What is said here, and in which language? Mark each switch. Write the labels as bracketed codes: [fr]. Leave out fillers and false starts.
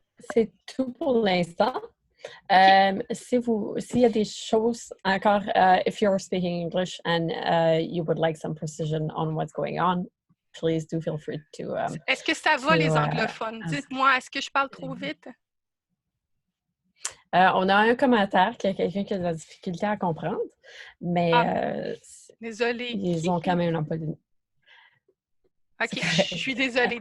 [fr] C'est tout pour l'instant. Okay. S'il y a des choses encore, [en] if you're speaking English and you would like some precision on what's going on, please do feel free to. [fr] Est-ce que ça va, les anglophones? Dites-moi, est-ce que je parle trop vite? On a un commentaire qu'il y a quelqu'un qui a de la difficulté à comprendre, mais désolée. Ils ont quand même l'emploi d'une. OK, je suis désolée.